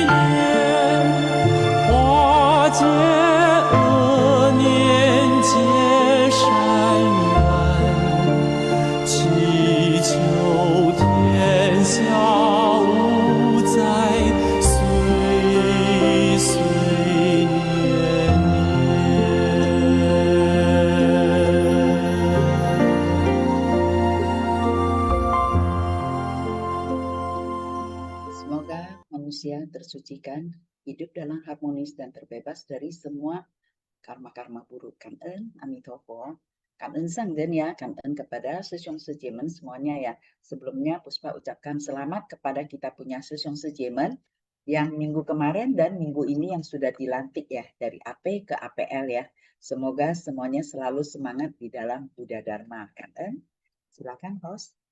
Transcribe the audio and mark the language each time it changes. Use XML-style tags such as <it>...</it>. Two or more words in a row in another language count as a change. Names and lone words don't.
<zh>念，化解恶念结善缘，祈求天下无灾，岁岁年年。</zh> <id>Semoga manusia tersucikan, hidup dalam harmonis dan terbebas dari semua karma-karma buruk.</id> <zh>感恩 Amitofo.</zh> <id>感恩 Sangden ya, 感恩 kepada Sesong Sejemen semuanya ya. Sebelumnya Puspa ucapkan selamat kepada kita punya Sesong Sejemen yang minggu kemarin dan minggu ini yang sudah dilantik ya, dari AP ke APL ya. Semoga semuanya selalu semangat di dalam Buddha Dharma.</id> <zh>感恩.</zh> <id>Silakan host.</id>